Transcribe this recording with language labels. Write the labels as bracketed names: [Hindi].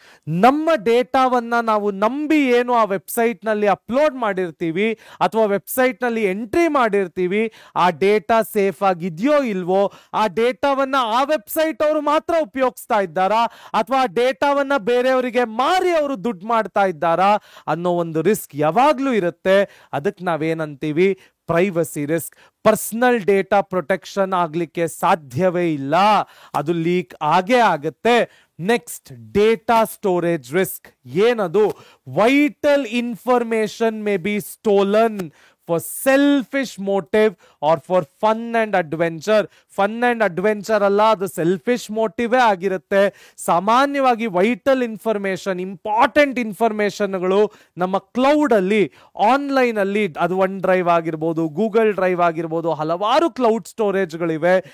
[Kannada] ನಮ್ಮ ಡೇಟಾವನ್ನ ನಾವು ನಂಬಿ ಏನು ಆ ವೆಬ್ಸೈಟ್ ನಲ್ಲಿ ಅಪ್ಲೋಡ್ ಮಾಡಿರ್ತೀವಿ ಅಥವಾ ವೆಬ್ಸೈಟ್ ನಲ್ಲಿ ಎಂಟ್ರಿ ಮಾಡಿರ್ತೀವಿ, ಆ ಡೇಟಾ ಸೇಫ್ ಆಗಿದೆಯೋ ಇಲ್ವೋ, ಆ ಡೇಟಾವನ್ನ ಆ ವೆಬ್ಸೈಟ್ ಅವರು ಮಾತ್ರ ಉಪಯೋಗಿಸ್ತಾ ಇದ್ದಾರಾ ಅಥವಾ ಆ ಡೇಟಾವನ್ನ ಬೇರೆಯವರಿಗೆ ಮಾರಿ ಅವರು ದುಡ್ಡು ಮಾಡ್ತಾ ಇದ್ದಾರಾ ಅನ್ನೋ ಒಂದು ರಿಸ್ಕ್ ಯಾವಾಗ್ಲೂ ಇರುತ್ತೆ. ಅದಕ್ಕೆ ನಾವೇನಂತೀವಿ? Privacy risk. Personal data protection ಆಗ್ಲಿಕ್ಕೆ ಸಾಧ್ಯವೇ ಇಲ್ಲ, ಅದು ಲೀಕ್ ಆಗೇ ಆಗುತ್ತೆ. [English] Next, data storage risk. [Kannada] ಏನದು? [English] Vital information may be stolen for selfish motive or for fun and adventure. [Kannada] Fun and adventure ಅಲ್ಲ, ಅದು ಸೆಲ್ಫಿಶ್ ಮೋಟಿವೇ ಆಗಿರುತ್ತೆ. ಸಾಮಾನ್ಯವಾಗಿ ವೈಟಲ್ ಇನ್ಫಾರ್ಮೇಶನ್, ಇಂಪಾರ್ಟೆಂಟ್ ಇನ್ಫಾರ್ಮೇಶನ್ಗಳು ನಮ್ಮ ಕ್ಲೌಡ್ ಅಲ್ಲಿ, ಆನ್ಲೈನ್ ಅಲ್ಲಿ, ಅದು ಒನ್ ಡ್ರೈವ್ ಆಗಿರ್ಬೋದು, ಗೂಗಲ್ ಡ್ರೈವ್ ಆಗಿರ್ಬೋದು, ಹಲವಾರು ಕ್ಲೌಡ್ ಸ್ಟೋರೇಜ್ಗಳಿವೆ.